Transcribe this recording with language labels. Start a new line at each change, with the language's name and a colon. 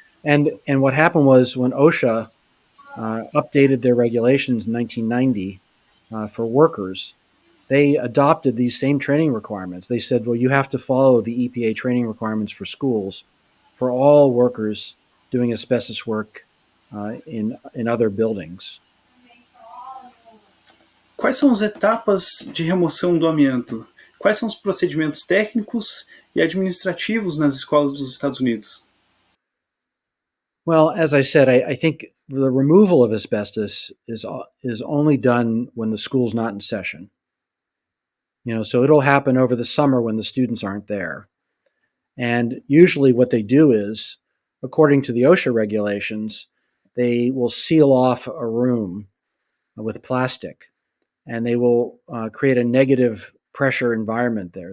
English: And what happened was when OSHA updated their regulations in 1990 for workers, they adopted these same training requirements. They said, well, you have to follow the EPA training requirements for schools for all workers doing asbestos work in other buildings.
Portuguese: Quais são as etapas de remoção do amianto? Quais são os procedimentos técnicos e administrativos nas escolas dos Estados Unidos?
English: Well, as I said, I think the removal of asbestos is only done when the school's not in session. So it'll happen over the summer when the students aren't there. And usually what they do is, according to the OSHA regulations, they will seal off a room with plastic, and they will create a negative pressure environment there.